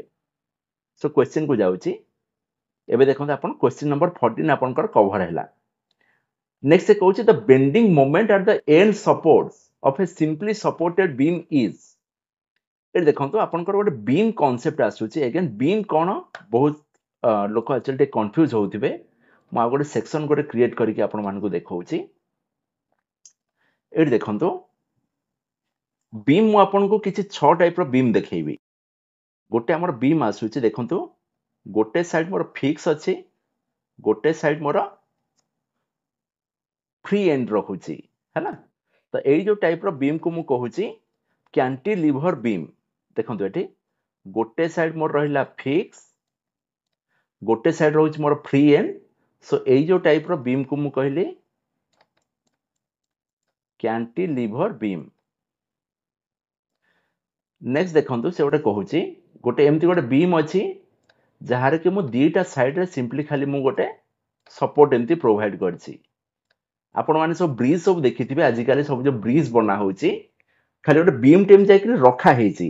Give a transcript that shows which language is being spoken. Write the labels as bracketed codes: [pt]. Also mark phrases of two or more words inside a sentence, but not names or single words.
[en] so question [or] କୁ ଯାଉଛି. ଏବେ ଦେଖନ୍ତୁ ଆପଣ [en] question number [or] 14 ଆପଣଙ୍କର କଭର ହେଲା. [en] Next [or] se kହୁଛି [en] the bending moment at the end supports of a simply supported beam is. [or] ଏ ଦେଖନ୍ତୁ ଆପଣଙ୍କର ଗୋଟେ [en] beam concept [or] ଆସୁଛି. [en] Again beam [or] କଣ ବହୁତ ଲୋକ actually ଟିକେ confuse ହଉଥିବେ. ମୁଁ ଆଉ ଗୋଟେ section ଗୋଟେ create କରିକି ଆପଣ ମାନଙ୍କୁ ଦେଖଉଛି. ଏଠି ଦେଖନ୍ତୁ beam ମୁଁ ଆପଣଙ୍କୁ କିଛି 6 ଟାଇପ ର beam ଦେଖେଇବି. ଗୋଟେ ଆମର beam ଆସୁଛି ଦେଖନ୍ତୁ ଗୋଟେ ସାଇଡ ମୋର fix ଅଛି ଗୋଟେ ସାଇଡ ମୋର [en] free end [or] ରହୁଛି ହେଲା. ତ ଏଇ ଯୋଉ ଟାଇପ ର beam କୁ ମୁଁ କହୁଛି [en] cantilever beam. [or] ଦେଖନ୍ତୁ ଏଠି ଗୋଟେ ସାଇଡ ମୋର ରହିଲା fix ଗୋଟେ ସାଇଡ ରହୁଛି ମୋର [en] free end. [or] ସୋ ଏଇ ଯୋଉ ଟାଇପ ର beam କୁ ମୁଁ କହିଲି [en] cantilever beam. [or] ନେକ୍ସଟ ଦେଖନ୍ତୁ ସେ ଗୋଟେ କହୁଛି ଗୋଟେ ଏମିତି ଗୋଟେ beam ଅଛି ଯାହାର କି ମୁଁ ଦିଟା ସାଇଡ ରେ ସିମ୍ପଲି ଖାଲି ମୁଁ ଗୋଟେ ସପୋର୍ଟ ଏମିତି ପ୍ରୋଭାଇଡ କରିଛି. ଆପଣ ମାନେ ସବୁ ବ୍ରିଜ ସବୁ ଦେଖିଥିବେ ଆଜିକାଲି ସବୁ ଯୋଉ ବ୍ରିଜ ବନା ହଉଛି ଖାଲି ଗୋଟେ beam ଟେ ଏମିତି ଯାଇକି ରଖା ହେଇଛି.